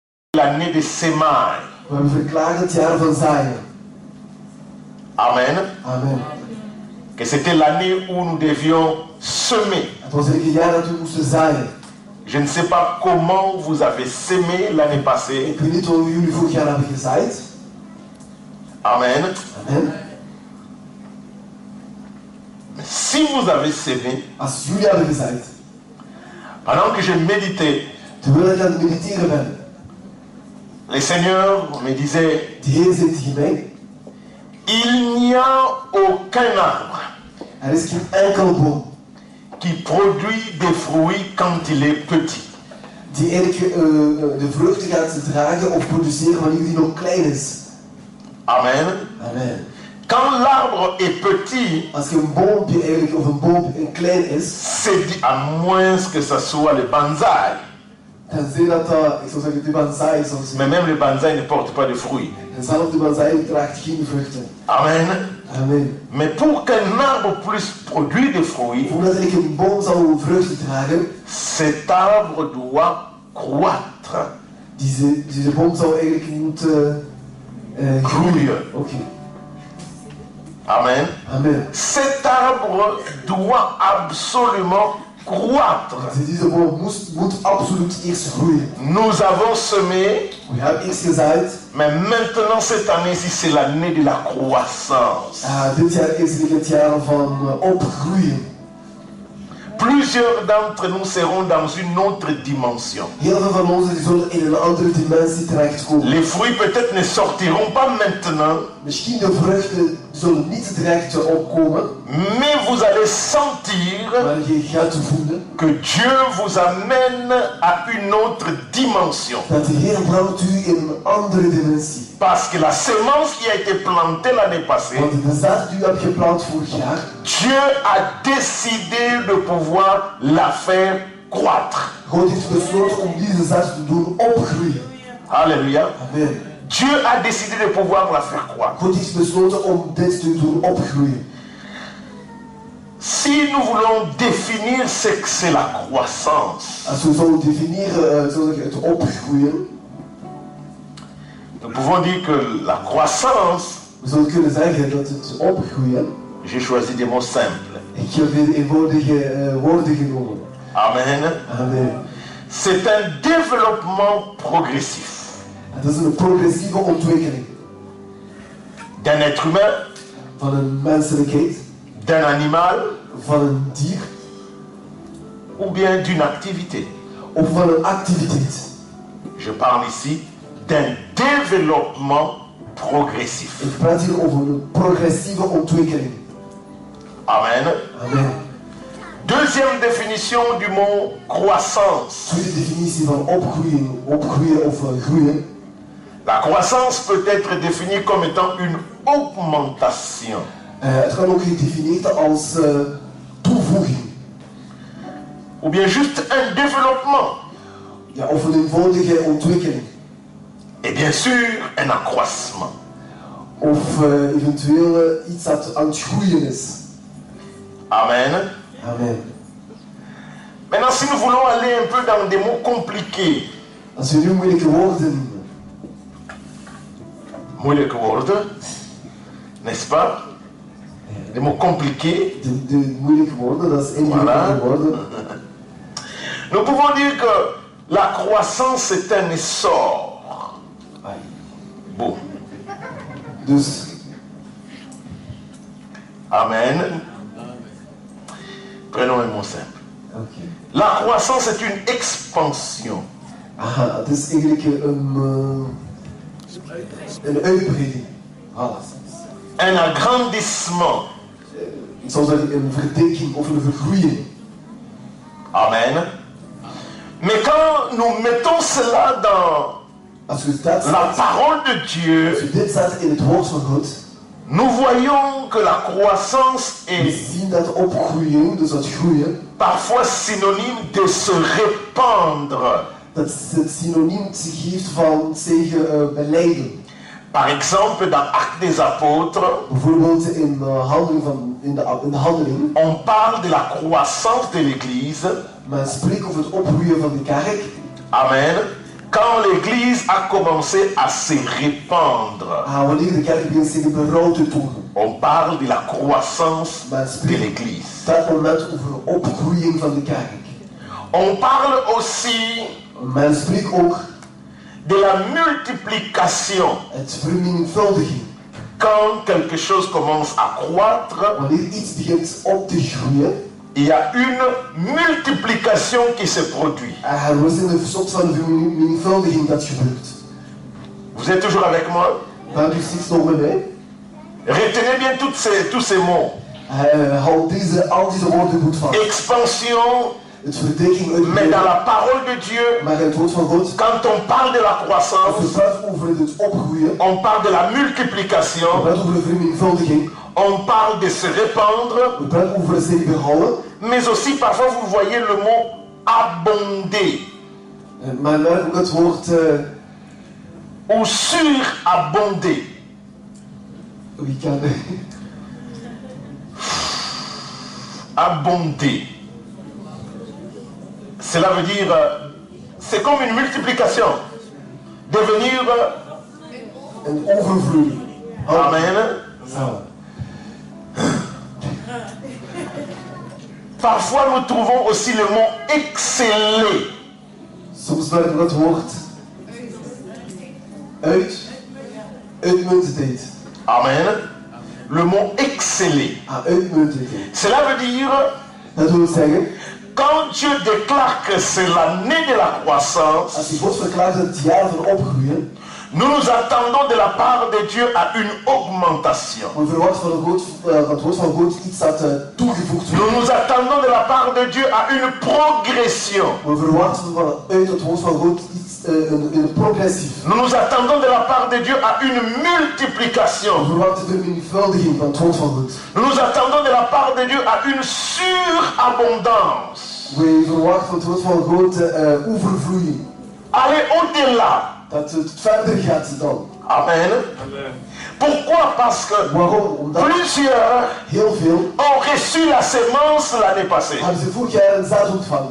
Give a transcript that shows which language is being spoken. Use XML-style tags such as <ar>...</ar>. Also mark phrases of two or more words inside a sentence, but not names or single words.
<fr>l'année des semailles.</fr> <nl>We hebben verklaard het jaar van zaaien.</nl> <fr>Amen.</fr> <nl>Amen.</nl> <fr>Que c'était l'année où nous devions semer.</fr> <nl>Het was een jaar dat we moesten zaaien.</nl> <fr>Je ne sais pas comment vous avez sémé l'année passée.</fr> <nl>Ik weet niet hoe jullie vorig jaar hebben gezaaid.</nl> <fr>Amen.</fr> <nl>Amen.</nl> <fr>Mais si vous avez sémé,</fr> <nl>Als jullie hebben gezaaid,</nl> <fr>pendant que je méditais,</fr> <nl>terwijl ik aan het mediteren ben,</nl> <fr>le Seigneur me disait,</fr> <nl>de Heer zei tegen mij,</nl> <fr>il n'y a aucun arbre</fr> <nl>er is geen enkel boom</nl> <fr>qui produit des fruits quand il est petit.</fr> <nl>die eigenlijk de vruchten gaat dragen of produceren wanneer die nog klein is.</nl> <fr>Amen.</fr> <nl>Amen.</nl> <fr>Quand l'arbre est petit,</fr> <nl>Als je een boompje eigenlijk, of een boom klein is,</nl> <fr>c'est dit à moins que ça soit le bonsaï.</fr> <nl>tenzij dat ik zou zeggen de bonsai zou zijn.</nl> <fr>Mais même le bonsaï ne porte pas de fruits.</fr> <nl>En zelfs de bonsai draagt geen vruchten.</nl> <fr>Amen.</fr> <nl>Amen.</nl> <fr>Mais pour qu'un arbre puisse produire des fruits,</fr> <nl>Voordat ik een boom zou vruchten dragen,</nl> <fr>cet arbre doit croître.</fr> <nl>deze boom zou eigenlijk moeten groeien. Oké.</nl> <fr>Amen.</fr> <nl>Amen.</nl> <fr>Cet arbre doit absolument croître.</fr> <nl>Dus deze boom moet absoluut eerst groeien.</nl> <fr>Nous avons semé,</fr> <nl>We hebben eerst gezaaid.</nl> <fr>mais maintenant cette année-ci, c'est l'année de la croissance.</fr> <nl>Dit jaar is het jaar van opgroeien.</nl> <fr>Plusieurs d'entre nous seront dans une autre dimension.</fr> <nl>Heel veel van ons zullen in een andere dimensie terechtkomen.</nl> <fr>Les fruits peut-être ne sortiront pas maintenant,</fr> <nl>Misschien de vruchten zullen niet direct opkomen,</nl> <fr>mais vous allez sentir</fr> <nl>maar je gaat voelen</nl> <fr>que Dieu vous amène à une autre dimension.</fr> <nl>dat de Heer brengt u in een andere dimensie.</nl> <fr>Parce que la semence qui a été plantée l'année passée,</fr> <nl>Want de zaad die u hebt geplant vorig jaar,</nl> <fr>Dieu a décidé de pouvoir la faire croître.</fr> <nl>God heeft besloten om deze zaad te doen opgroeien.</nl> <fr>Alléluia.</fr> <nl>Amen.</nl> <fr>Dieu a décidé de pouvoir la faire croître.</fr> <nl>God heeft besloten om dit te doen opgroeien.</nl> <fr>Si nous voulons définir ce que c'est la croissance,</fr> <nl>Als we zouden definiëren het opgroeien,</nl> <fr>nous pouvons dire que la croissance,</fr> <nl>we zouden kunnen zeggen dat het opgroeien,</nl> <fr>j'ai choisi des mots simples.</fr> <nl>ik heb weer eenvoudige woorden genomen.</nl> <fr>Amen.</fr> <nl>Amen.</nl> <fr>C'est un développement progressif</fr> <nl>Het is een progressieve ontwikkeling</nl> <fr>d'un être humain,</fr> <nl>van een menselijkheid,</nl> <fr>d'un animal</fr> <nl>van een dier</nl> <fr>ou bien d'une activité.</fr> <nl>of van een activiteit.</nl> <fr>Je parle ici d'un développement progressif.</fr> <nl>Ik praat hier over een progressieve ontwikkeling.</nl> <fr>Amen.</fr> <nl>Amen.</nl> <fr>Deuxième définition du mot croissance.</fr> <nl>Tweede definitie van opgroeien of groeien.</nl> <fr>La croissance peut être définie comme étant une augmentation.</fr> <nl>Het kan ook gedefinieerd als toevoeging.</nl> <fr>Ou bien juste un développement.</fr> <nl>Ja, of een eenvoudige ontwikkeling.</nl> <fr>Et bien sûr, un accroissement.</fr> <nl>Of eventueel iets dat aan het groeien is.</nl> <fr>Amen.</fr> <nl>Amen.</nl> <fr>Maintenant, si nous voulons aller un peu dans des mots compliqués.</fr> <nl>Als we nu moeilijke woorden,</nl> <fr>N'est-ce pas? Des mots compliqués.</fr> <nl>de moeilijke woorden, dat is ingewikkelde woorden.</nl> <fr>Nous pouvons dire que la croissance c'est un essor. Bon.</fr> <nl>Dus,</nl> <fr>Amen. Prenons un mot simple.</fr> <nl>okay.</nl> <fr>La croissance est une expansion.</fr> <nl>Aha, het is eigenlijk een uitbreiding.</nl> <fr>Voilà. Un agrandissement.</fr> <nl>Ik zou zeggen een verdikking of een vergroeiing. Amen.</nl> <fr>Mais quand nous mettons cela dans</fr> <nl>Als u dat</nl> <fr>la</fr> <nl>staat,</nl> <fr>parole de</fr> <nl>als</nl> <fr>Dieu,</fr> <nl>u dit staat in het woord van God,</nl> <fr>nous voyons que la croissance</fr> <nl>we</nl> <fr>est</fr> <nl>zien dat opgroeien, dus dat groeien,</nl> <fr>parfois synonyme de se répandre.</fr> <nl>dat het synoniem geeft van zeggen belijden.</nl> <fr>Par exemple, dans Actes des Apôtres,</fr> <nl>Bijvoorbeeld in de handeling,</nl> <fr>on parle de la croissance de l'Église.</fr> <nl>men spreekt over het opgroeien van de kerk.</nl> <fr>Amen. Quand l'Église a commencé à se répandre,</fr> <nl>wanneer de kerk begint zich groot te doen,</nl> <fr>on parle de la croissance</fr> <nl>men</nl> <fr>de</fr> <nl>spreekt</nl> <fr>l'Église.</fr> <nl>op dat moment over opgroeiing van de kerk.</nl> <fr>On parle aussi</fr> <nl>Men spreekt ook</nl> <fr>de la multiplication.</fr> <nl>het vermenigvuldiging.</nl> <fr>Quand quelque chose commence à croître,</fr> <nl>Wanneer iets begint op te groeien,</nl> <fr>il y a une multiplication qui se produit.</fr> <nl>er is een soort van vermenigvuldiging dat gebeurt.</nl> <fr>Vous êtes toujours avec moi?</fr> <nl>Bent u steeds nog met mij?</nl> <fr>Retenez bien tous ces mots.</fr> <nl>Houd al deze woorden goed vast.</nl> <fr>Expansion,</fr> <nl>Het verdikking uit</nl> <fr>mais dans la parole de Dieu,</fr> <nl>maar het woord van God.</nl> <fr>quand on parle de la</fr> <nl>Als</nl> <fr>croissance,</fr> <nl>we praten over het opgroeien,</nl> <fr>on parle de la</fr> <nl>we</nl> <fr>multiplication,</fr> <nl>praten over de vermenigvuldiging,</nl> <fr>on parle de se répandre,</fr> <nl>we praten over het zich behouden,</nl> <fr>mais aussi parfois vous voyez le mot abonder</fr> <nl>maar merk ook het woord</nl> <fr>ou surabonder.</fr> <nl>wie kan</nl> <fr>Abonder. Cela veut dire, c'est comme une multiplication. Devenir,</fr> <nl>een overvloei. amen. Zo.</nl> <fr>Parfois nous trouvons aussi le mot exceller.</fr> <nl>Soms merken we het woord uitmuntendheid.</nl> <fr>Amen. Le mot exceller.</fr> <nl>Uitmuntendheid.</nl> <fr>Cela veut dire,</fr> <nl>Dat wil zeggen,</nl> <fr>quand Dieu déclare que c'est l'année de la croissance,</fr> <nl>als die God verklaart het jaar van opgroeien,</nl> <fr>nous nous attendons de la part de Dieu à une augmentation.</fr> <nl>we verwachten van het woord van God iets dat toegevoegd wordt.</nl> <fr>Nous nous attendons de la part de Dieu à une progression.</fr> <nl>We verwachten vanuit het woord van God iets, een progressief.</nl> <fr>Nous nous attendons de la part de Dieu à une</fr> <nl>We</nl> <fr>multiplication.</fr> <nl>verwachten de vermenigvuldiging van het woord van God.</nl> <fr>Nous nous attendons de la part de Dieu à une surabondance.</fr> <nl>We verwachten van het woord van God overvloeiing.</nl> <fr>Aller au-delà.</fr> <nl>Dat het verder gaat dan.</nl> <fr>Amen. Pourquoi? Parce que</fr> <nl>Waarom? Omdat</nl> <fr>plusieurs</fr> <nl>heel veel</nl> <fr>ont reçu la sémence l'année passée.</fr> <nl>hebben ze vorig jaar een zaad ontvangen.</nl>